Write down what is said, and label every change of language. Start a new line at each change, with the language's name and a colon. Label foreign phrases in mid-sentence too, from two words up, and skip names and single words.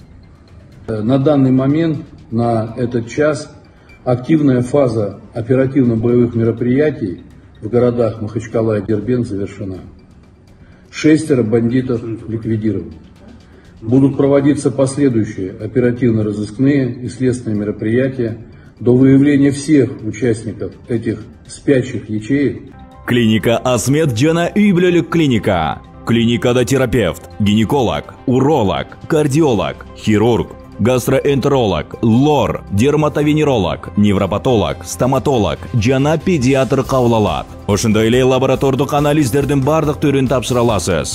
Russian: На данный момент, на этот час, активная фаза оперативно-боевых мероприятий в городах Махачкала и Дербент завершена. 6 бандитов ликвидированы. Будут проводиться последующие оперативно-розыскные и следственные мероприятия до выявления всех участников этих спящих ячеек.
Kyrgyz: Клиника Асмет жана үй бүлөлүк клиника. Клиникада терапевт, гинеколог, уролог, кардиолог, хирург, гастроэнтеролог, лор, дерматовенеролог, невропатолог, стоматолог жана педиатр кабыл алат. Ошондой эле лаборатордук анализдердин бардык түрүн тапшыра аласыз.